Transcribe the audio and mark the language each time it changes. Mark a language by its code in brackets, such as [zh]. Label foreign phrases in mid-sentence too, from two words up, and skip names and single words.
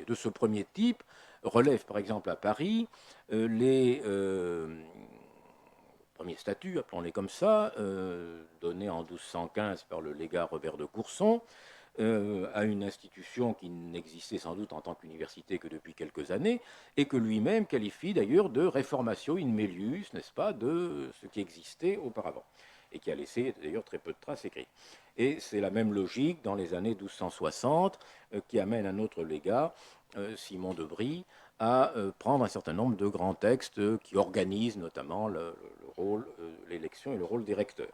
[fr] De ce premier type relèvent par exemple à Paris les premiers statuts, appelons-les comme ça, donnés en 1215 par le légat Robert de Courson, à une institution qui n'existait sans doute en tant qu'université que depuis quelques années, et que lui-même qualifie d'ailleurs de [la] reformatio in melius, [fr] n'est-ce pas, de ce qui existait auparavant, et qui a laissé d'ailleurs très peu de traces écrites. Et c'est la même logique dans les années 1260 qui amène un autre légat, Simon de Brie, à prendre un certain nombre de grands textes qui organisent notamment le rôle, l'élection et le rôle des recteurs.